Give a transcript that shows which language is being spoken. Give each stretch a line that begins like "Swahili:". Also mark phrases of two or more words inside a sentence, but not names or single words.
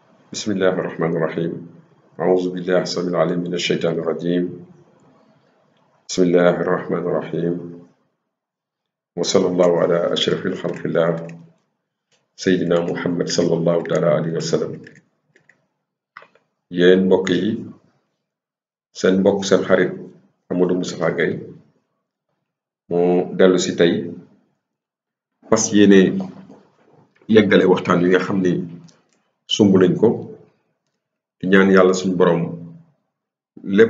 Arabic: بسم الله الرحمن الرحيم أعوذ بالله السميع العليم من الشيطان الرجيم بسم الله الرحمن الرحيم وصلى الله على أشرف الخلق الله سيدنا محمد صلى الله تعالى عليه وسلم
Wolof: yéen mbokk yi seen mbokk seen xarit Amadou Moustapha Gaye moo dellu si tey fas yéene yeggale waxtaan wi nga xam ni sumb nañ ko di ñaan yàlla suñu borom lépp